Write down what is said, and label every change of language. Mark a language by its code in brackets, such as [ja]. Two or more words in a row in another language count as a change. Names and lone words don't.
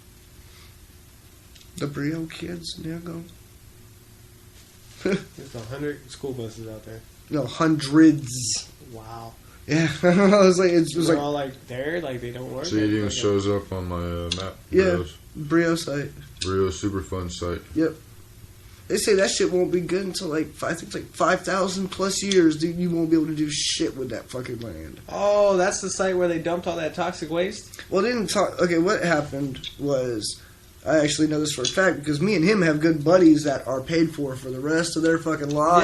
[en] The Brio kids, there you go. There's 100 school buses out there. No, hundreds. Wow. Yeah, I was like, it was They're like all like there, like they don't work. See, it even Like, shows up on my map. Yeah. Those. Brio site. Brio Superfund site. Yep. They say that shit won't be good until I think it's 5,000 plus years, dude. You won't be able to do shit with that fucking land. Oh, that's the site where they dumped all that toxic waste? Well, didn't talk. Okay, what happened was, I actually know this for a fact because me and him have good buddies that are paid for the rest of their fucking lives.